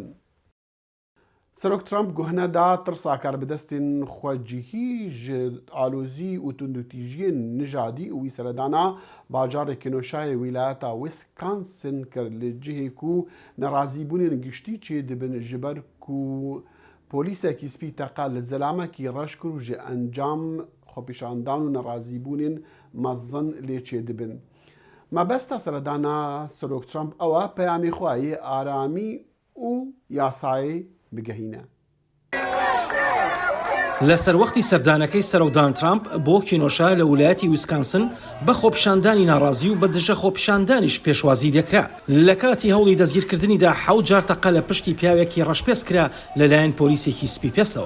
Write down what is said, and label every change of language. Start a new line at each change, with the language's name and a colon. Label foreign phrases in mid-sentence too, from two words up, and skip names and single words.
Kurdish: Serok Trump guhne da tirsa karbidestên xwecihî ji alozî û tundutîjiyên nijadî û wî seredana bajarê Kenoshaeyê wîlayeta Wisconsin kir li cihê ku nerazîbûnên giştî çê dibin ji ber ku polîsekî spî teqe li zelamekî reş kir û ji encam xwepêşandan û nerazîbûnên mezin lê çê dibin. Mebesta seredana Serok Trump ew e peyamê xwe yê aramî û yasayê bigehîne.
Central Kurdish: لەسەر وەختی سەردانەکەی سەرۆک ترامپ بۆ کینۆشا لە ویلایەتی ویسکانسن بە خۆپیشاندانی ناڕازی و بە دژە خۆپیشاندانیش پێشوازی دەکرا. لە کاتی هەوڵی دەستگیرکردنیدا 7 جار تەقە لە پشتی پیاوێکی ڕەشپێس کرا لەلایەن پۆلیسێکی سپی پێستەوە.